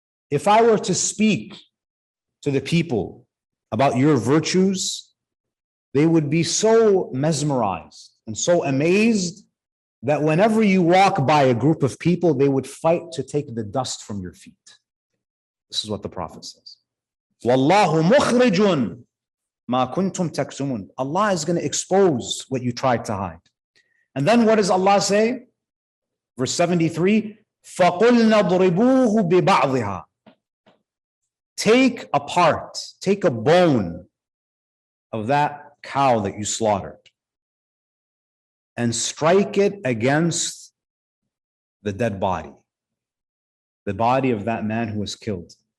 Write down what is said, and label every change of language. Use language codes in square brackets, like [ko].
[en] If I were to speak to the people about your virtues, they would be so mesmerized and so amazed that whenever you walk by a group of people, they would fight to take the dust from your feet." This is what the Prophet says. [ar] Wallahu mukhrijun ma kuntum taktumun. [en] Allah is going to expose what you tried to hide. And then what does Allah say? Verse 73, [ar] فَقُلْنَا ضْرِبُوهُ بِبَعْضِهَا. [en] Take apart, take a bone of that cow that you slaughtered and strike it against the dead body, the body of that man who was killed.